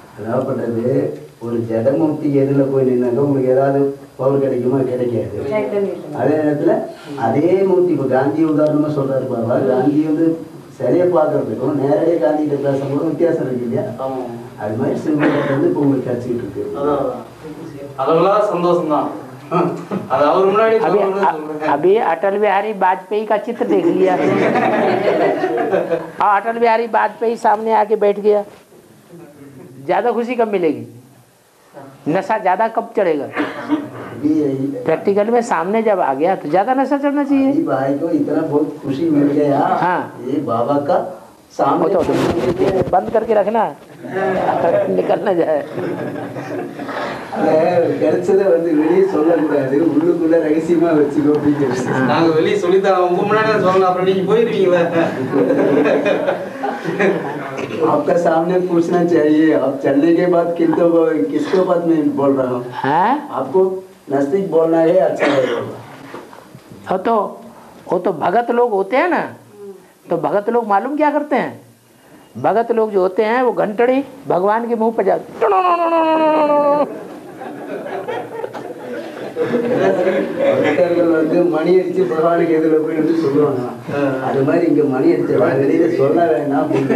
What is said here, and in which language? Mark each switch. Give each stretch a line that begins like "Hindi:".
Tamil: அதாவப்பட்டது ஒரு ஜடமூர்த்தி எதில் போய் நின்னாக்க உங்களுக்கு ஏதாவது பவர் கிடைக்குமா? கிடைக்காது. அதே நேரத்தில் அதே மூர்த்தி இப்போ காந்தி உதாரணமா சொல்றாரு பாபா. காந்தி வந்து சிலையை பார்க்கறதுக்கும் நேரடியாக காந்தி கிட்ட பேசும்போது வித்தியாசம் இருக்கு இல்லையா? அது மாதிரி சிவலிங்கம் வந்து இப்போ உங்களுக்கு கிடைச்சிக்கிட்டு இருக்கு. அதெல்லாம் சந்தோஷம் தான். அது அவர் முன்னாடி
Hindi: अभी अभी अटल बिहारी वाजपेयी का चित्र देख लिया और अटल बिहारी वाजपेयी सामने आके बैठ गया, ज्यादा खुशी कब मिलेगी? नशा ज्यादा कब चढ़ेगा? प्रैक्टिकल में सामने जब आ गया तो ज्यादा नशा चढ़ना चाहिए। भाई को इतना बहुत खुशी मिल गया। हाँ। ये बाबा का सामने बंद करके रखना निकल न जाए।
Tamil: கிடைச்சதை வந்து வெளியே சொல்லக்கூடாது, உள்ளுக்குள்ள ரகசியமா வச்சுக்கோ அப்படின்னு. நாங்க வெளியே சொல்லித்தரோம், உங்க முன்னாடி சொல்லலாம், அப்புறம் நீங்க போயிருவீங்களா?
Hindi: आपका सामने पूछना चाहिए। आप चलने के बाद किसको बात मैं बोल रहा हूँ? आपको नजदीक बोलना है, अच्छा है। वो तो भगत लोग होते हैं ना, तो भगत लोग मालूम क्या करते हैं? भगत लोग जो होते हैं वो घंटड़ी भगवान के मुंह पर जाते
Tamil: வந்து மணி அடிச்சு பகவானுக்கு எதிர போய் வந்து சொல்லுவாங்க. அது மாதிரி இங்க மணி அடிச்சா வெளியில சொல்ல வேணாம்.